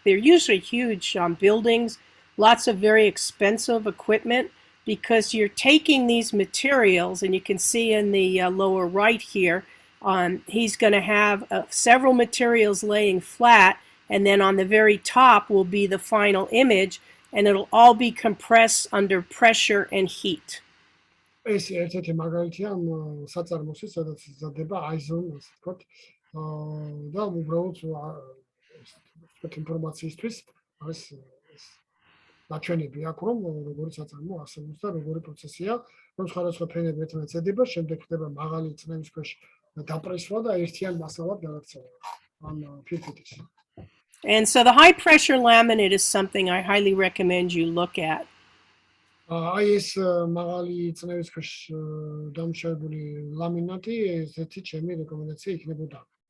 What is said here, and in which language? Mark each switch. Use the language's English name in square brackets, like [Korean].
[English] They're usually huge buildings, lots of very expensive equipment, because you're taking these materials, and you can see in the lower right here, he's going to have several materials laying flat, and then on the very top will be the final image, and it'll all be compressed under pressure and heat. [Georgian] ეს ერთ-ერთი მაგალითია ამ საწარმოში, სადაც იზრდება iZone, ასე ვთქვათ, და უბრალოდ ეს ინფორმაციისთვის არის ეს ნაჩვენები აქვს, რომ როგორი საწარმო არსებობს და როგორი პროცესია, რომ სხვადასხვა ფენები ერთმანეთს ედება, შემდეგ ხდება მაღალი წნევის ქვეშ დაპრესვა და ერთიან მასალად გადაქცევა ამ ფირფიტის. [English] And so the high pressure laminate is something I highly recommend you look at. [Georgian] აი ეს მაღალი წნევის ქვეშ დამუშავებული ლამინატი ესეთი ჩემი რეკომენდაცია იქნებოდა.